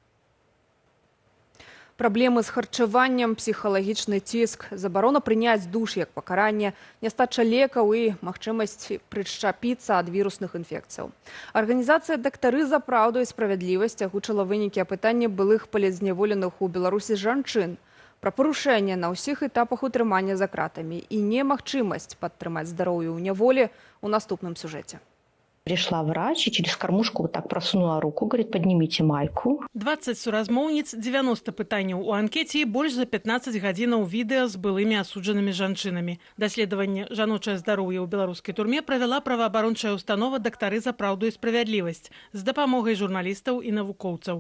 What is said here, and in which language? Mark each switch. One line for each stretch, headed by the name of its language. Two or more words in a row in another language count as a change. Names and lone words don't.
Belarusian: Праблемы з харчаваннем, псіхалагічны ціск, забарона прыняць душ як пакаранне, нястача лекаў і магчымасць прышчапіцца ад вірусных інфекцыяў. Арганізацыя «Дактары за праўду і справядлівасць» агучыла вынікі апытання былых палізняволеных у Беларусі жанчын пра парушэнне на ўсіх этапах утрымання за кратамі і немагчымасць падтрымаць здароўе ў няволі у наступным сюжэце.
Russian: Пришла врач и через кормушку вот так просунула руку, говорит, поднимите майку.
Belarusian: 20 суразмоўніц, 90 пытанняў у анкеце і больш за 15 гадзінаў відэа з былымі асуджанымі жанчынамі. Даследаванне «Жаночае здароўе» ў беларускай турме правяла праваабарончая установа «Дактары за праўду і справядлівасць» з дапамогай журналістаў і навукоўцаў.